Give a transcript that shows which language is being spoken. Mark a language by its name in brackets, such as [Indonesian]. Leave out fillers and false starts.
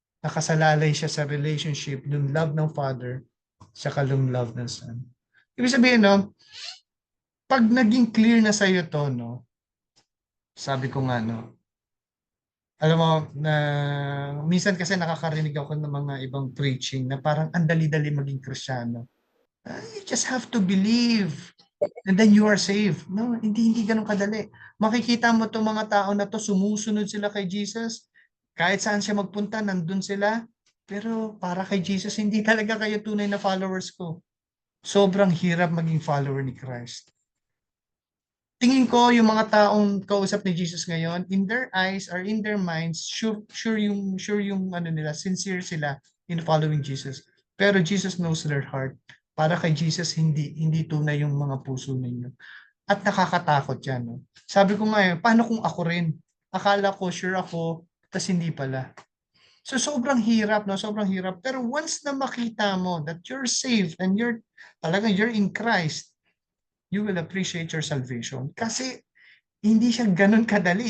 [Filipino] Nakasalalay siya sa relationship ng love ng Father sa kalong love ng Son. Ibig sabihin, no, pag naging clear na sa'yo to, no, sabi ko nga, no, alam mo, na minsan kasi nakakarinig ako ng mga ibang preaching na parang ang dali-dali maging Kristiyano. [English] You just have to believe and then you are saved. [Filipino] No, hindi ganun kadali. Makikita mo itong mga tao na to, sumusunod sila kay Jesus. Kahit saan siya magpunta, nandun sila. Pero para kay Jesus, hindi talaga kayo tunay na followers ko. Sobrang hirap maging follower ni Christ. Tingin ko yung mga taong kausap ni Jesus ngayon, [English] in their eyes or in their minds, [Filipino] sure yung ano nila, sincere sila in following Jesus. [English] Pero Jesus knows their heart. [Filipino] Para kay Jesus, hindi tunay yung mga puso ninyo. At nakakatakot yan. No? Sabi ko nga paano kung ako rin? Akala ko, sure ako, tas hindi pala. So sobrang hirap, no? Sobrang hirap. [English] Pero once na makita mo that you're saved and you're in Christ, you will appreciate your salvation. [Filipino] Kasi hindi siya ganun kadali.